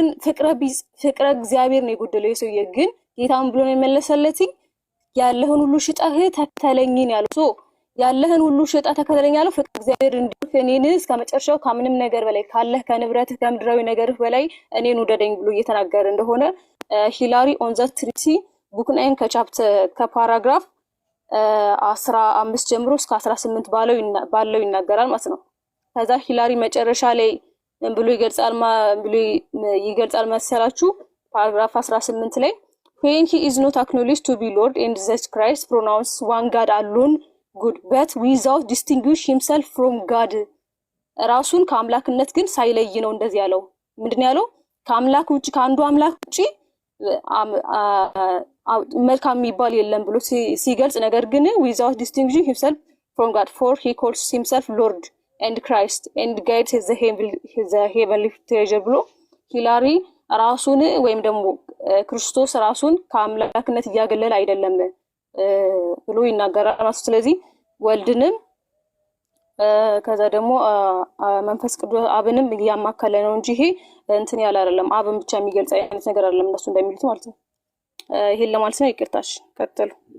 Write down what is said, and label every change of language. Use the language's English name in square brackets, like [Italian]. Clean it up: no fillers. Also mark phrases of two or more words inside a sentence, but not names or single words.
[Amharic] ፍቅረ እግዚአብሔር ነው የጎደለው የሰውዬ። ግን ጌታም ብሎ ነው የመለሰለትኝ ያለህን ሁሉ ሽጠህ ተከተለኝ ያለው። ያለህን ሁሉ ሽጣ ተከተለኝ ያለው ፍቅር እግዚአብሔር እንዲሁ እኔን እስከ መጨረሻው ከምንም ነገር በላይ ካለህ ከንብረትህ ከምድራዊ ነገርህ በላይ እኔን ውደደኝ ብሎ እየተናገረ እንደሆነ ሂላሪ ኦን ዘ ትሪቲ ቡክ 9 ከቻፕተር ከፓራግራፍ 15 ጀምሮ እስከ 18 ባለው ይናገራል ማለት ነው። ከዛ ሂላሪ መጨረሻ ላይ ምን ብሎ ይገልጻል መሰላችሁ? [English] ፓራግራፍ 18 ላይ when he is not acknowledged to be Lord and Jesus Christ pronounced one God alone good but without distinguish himself from God [Amharic] ራሱን ከአምላክነት ግን ሳይለይ ነው እንደዚህ ያለው። ምንድነው ያለው? ከአምላክ ውጪ ከአንዱ አምላክ ውጪ መልካም የሚባል የለም ብሎ ሲገልጽ፣ ነገር ግን [English] without distinguishing himself from God for he calls himself Lord and Christ and guides his heavenly treasure [Amharic] ብሎ ሂላሪ ራሱን ወይም ደግሞ ክርስቶስ ራሱን ከአምላክነት እያገለለ አይደለም ብሎ ይናገራል ማለት። ስለዚህ ወልድንም ከዛ ደግሞ መንፈስ ቅዱስ አብንም እያማከለ ነው እንጂ ይሄ እንትን ያለ አይደለም። አብን ብቻ የሚገልጽ አይነት ነገር አይደለም እነሱ እንደሚሉት ማለት ነው። ይሄን ለማለት ነው። ይቅርታሽ ቀጥሉ።